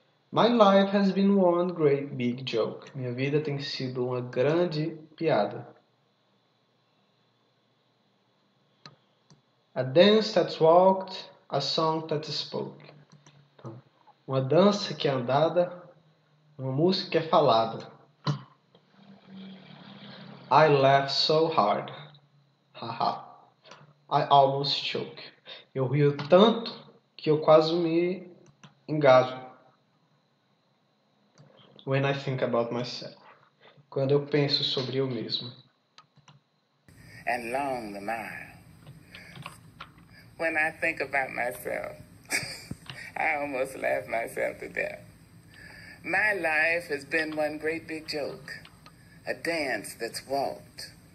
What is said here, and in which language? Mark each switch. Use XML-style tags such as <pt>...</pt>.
<en>My life has been one great big joke.</en> <pt>Minha vida tem sido uma grande piada.</pt> <en>A dance that's walked, a song that spoke.</en> <pt>Então, uma dança que é andada, uma música que é falada.</pt> <en>I laugh so hard. Haha. I almost choke.</en> <pt>Eu rio tanto que eu quase me engasgo.</pt> <en>When I think about myself.</en> <pt>Quando eu penso sobre eu mesmo.</pt> <en>And long the mile. When I think about myself, I almost laugh myself to death. My life has been one great big joke. A dance that's walked.</en>